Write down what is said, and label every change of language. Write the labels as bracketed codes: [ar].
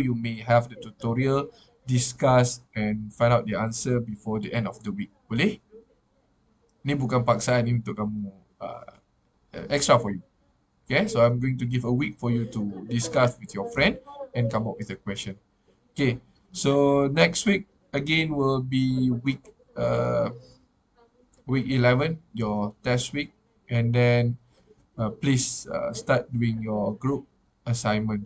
[en] You may have the tutorial, discuss and find out the answer before the end of the week. [ms] Boleh? Ni bukan paksaan, ni untuk kamu [en] extra for you. Okay, so I'm going to give a week for you to discuss with your friend and come up with a question. Okay, so next week again will be week 11, your test week, and then please start doing your group assignment.